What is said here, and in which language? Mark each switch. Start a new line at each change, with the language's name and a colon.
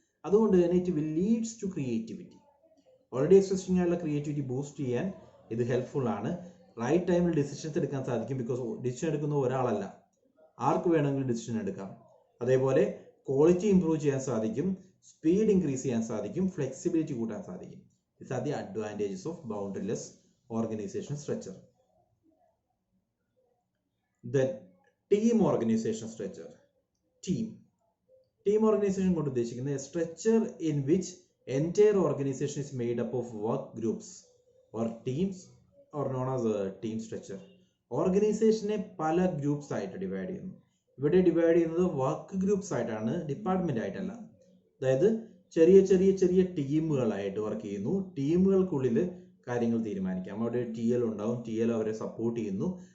Malayalam: അതുകൊണ്ട് തന്നെ
English: It will leads to creativity.
Malayalam: Already existing ആയുള്ള ക്രിയേറ്റിവിറ്റി ബൂസ്റ്റ് ചെയ്യാൻ ഇത് ഹെൽപ്ഫുൾ ആണ്. റൈറ്റ് ടൈമിൽ ഡിസിഷൻസ് എടുക്കാൻ സാധിക്കും. ബിക്കോസ് ഡിസിഷൻ എടുക്കുന്ന ഒരാളല്ല, ആർക്ക് വേണമെങ്കിലും ഡിസിഷൻ എടുക്കാം. അതേപോലെ ക്വാളിറ്റി ഇംപ്രൂവ് ചെയ്യാൻ സാധിക്കും, സ്പീഡ് ഇൻക്രീസ് ചെയ്യാൻ സാധിക്കും, ഫ്ലെക്സിബിലിറ്റി കൂട്ടാൻ സാധിക്കും.
English: These are the advantages of boundaryless organization structure. Then team organization structure. Team organization
Malayalam: കൊണ്ട് ഉദ്ദേശിക്കുന്നത്
English: a structure in which entire organization is made up of work groups or teams or known as a team structure.
Malayalam: ഓർഗനൈസേഷനെ പല groups ആയിട്ട് divide ചെയ്യുന്നു. ഇവിടെ divide ചെയ്യുന്നത് work groups ആയിട്ടാണ്, department ആയിട്ടല്ല. അതായത് ചെറിയ ചെറിയ ചെറിയ ടീമുകളായിട്ട് വർക്ക് ചെയ്യുന്നു. ടീമുകൾക്കുള്ളിൽ കാര്യങ്ങൾ തീരുമാനിക്കാം. അവിടെ TL ഉണ്ടാവും, TL അവരെ സപ്പോർട്ട് ചെയ്യുന്നു.